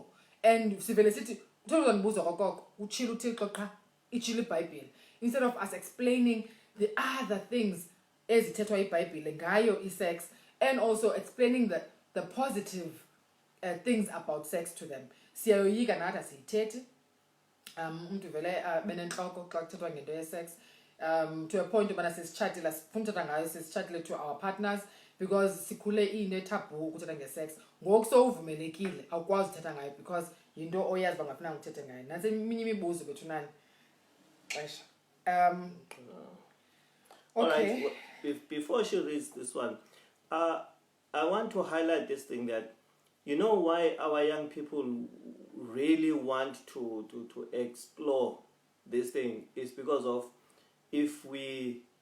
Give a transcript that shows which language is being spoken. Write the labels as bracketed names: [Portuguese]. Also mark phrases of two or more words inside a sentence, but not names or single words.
[English] And instead of us explaining the other things as sex, and also explaining the positive things about sex to them. [Xhosa] Siyayoyika nathi asiyithethi. Umuntu vele benenhloko xa kuthethwa ngento ye-sex. [English] To a point [Xhosa] ubana sesitshatile sifuna uthetha ngayo sesitshatile [English] to our partners [Xhosa] because sikhule ine-taboo ukuthetha nge-sex. Ngoku sowuvumelekile awukwazi uthetha ngayo because yinto oyazi uba ngafuna uthethe ngayo. Nantsi eminye imibuzo bethunani. Xesha. [English] Okay. All right. Before she reads this one, I want to highlight this thing that, you know why our young people really want to explore this thing is because of if we